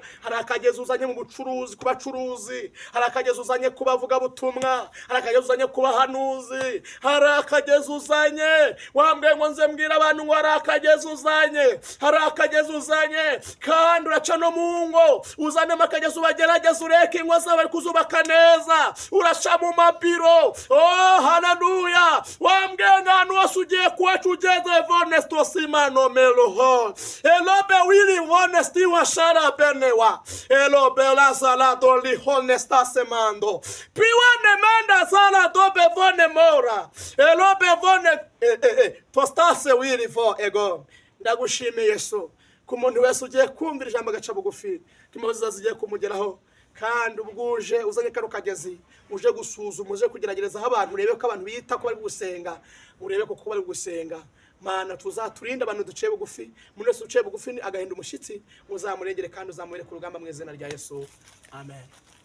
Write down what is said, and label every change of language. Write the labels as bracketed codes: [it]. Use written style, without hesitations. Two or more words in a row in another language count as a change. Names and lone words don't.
[rw] Hari akagezi uzanye mu bucuruzi ku bacuruzi, hari akagezi uzanye ku bavuga butumwa, hari akagezi uzanye ku bahanuzi, hari akagezi uzanye wambwiye ngo nze mbwira abantu ngo hari akagezi uzanye, hari akagezi uzanye kandi uraca no mu ngo uzane akagezi ubagerageza ureke ingo zabo bari kuzubaka neza, uraca mu mabiro. Oh haleluya, wambwiye ngo hano wose ugiye kuwacu ugeze vonesto sima no meloho elobe wili honesty wa shara benewa elobe la sala doli honesta semando piwane manda sala dobe vone mora elobe vone postase wili fo ego. Ndagushimiye Yesu ku muntu wese ugiye kumvira ijambo gaca bugufi, kimoza zigiye kumugeraho, kandi ubwuje uzanye kano kagezi uje gusuzuma, uje kugerageza abantu, urebe ko abantu bita ko bari gusenga, urebe ko bari gusenga. Mana tuzaturinda abantu duciye bugufi, umuntu wese uciye bugufi agahinda umushitsi, uzamurengere kandi uzamurere ku rugamba mu izina rya Yesu.